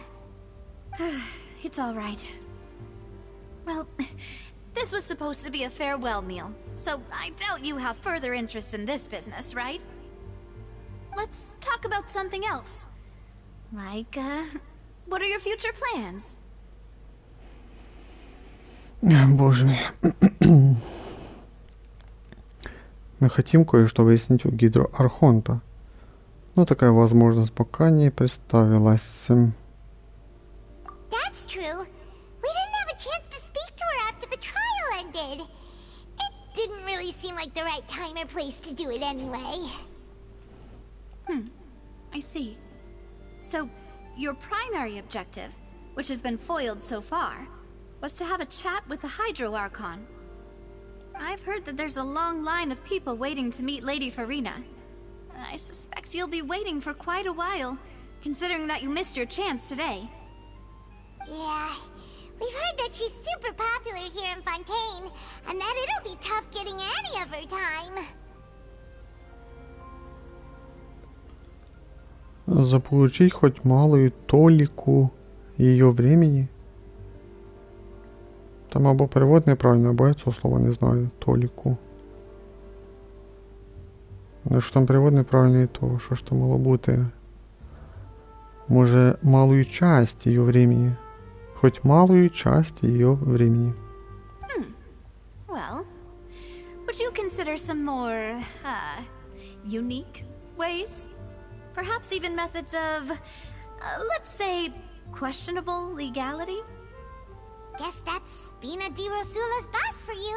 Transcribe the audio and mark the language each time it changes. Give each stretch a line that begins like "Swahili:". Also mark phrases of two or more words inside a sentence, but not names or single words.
English: It's all right. Well, this was supposed to be a farewell meal, so I doubt you have further interest in this business, right? Let's talk about something else. Like, what are your future plans?
Russian: Боже мой. Мы хотим кое-что выяснить у гидроархонта. Но такая возможность пока не представилась.
English: That's true. We didn't have a chance to speak to her after the trial ended. It didn't really seem like the right time or place to do it anyway. I see. So, your primary objective, which has been foiled so far, was to have a chat with the Hydro Archon. I've heard that there's a long line of people waiting to meet Lady Farina. I suspect you'll be waiting for quite a while, considering that you missed your chance today. Yeah, we've heard that she's super popular here in Fontaine, and that it'll be tough getting any of her time.
Russian: Заполучить хоть малую толику ее времени.
Ukrainian: Там або перевод неправильно, або я цього слова не знаю. Толіку. Якщо там перевод неправильний, то що ж там мало бути? Може,
Russian: малую часть ее времени. Хоть малую часть ее времени.
English: Well, would you consider some more, unique ways? Perhaps even methods of, let's say, questionable legality? Guess that's Spina di Rosula's boss for you.